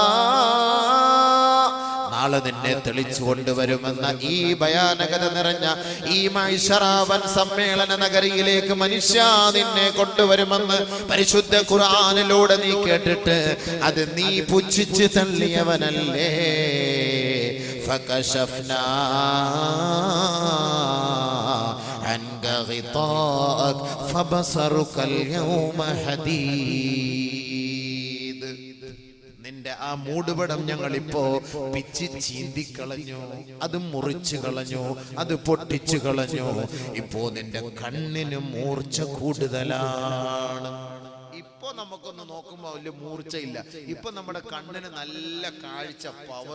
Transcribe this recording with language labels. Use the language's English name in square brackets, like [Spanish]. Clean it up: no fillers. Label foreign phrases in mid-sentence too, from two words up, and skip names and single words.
[Malayalam] നാളെ നിന്നെ തെളിച്ചു കൊണ്ടുവരുമെന്ന ഈ ഭയാനകത നിറഞ്ഞ ഈ മൈശറാവൻ സമ്മേളന നഗരിയിലേക്ക് മനുഷ്യ നിന്നെ കൊണ്ടുവരുമെന്ന് പരിശുദ്ധ ഖുർആനിലൂടെ നീ കേട്ടിട്ട് അത് നീ പുച്ഛിച്ച് തള്ളിയവനല്ലേ? [Arabic] ഫകശഫ്നാ غطاءك فبصرك اليوم حديد. [Malayalam] നിന്റെ ആ മൂടുപടം ഞങ്ങളിപ്പോ പിച്ചി ചീന്തിക്കളഞ്ഞു, അത് മുറിച്ചു കളഞ്ഞു, അത് പൊട്ടിച്ചു കളഞ്ഞു. ഇപ്പോ നിന്റെ കണ്ണിന് മൂർച്ച കൂടുതലാണ്. ഇപ്പൊ നമുക്കൊന്ന് നോക്കുമ്പോ വലിയ മൂർച്ചയില്ല. ഇപ്പൊ നമ്മുടെ കണ്ണിന് നല്ല കാഴ്ച, പവർ.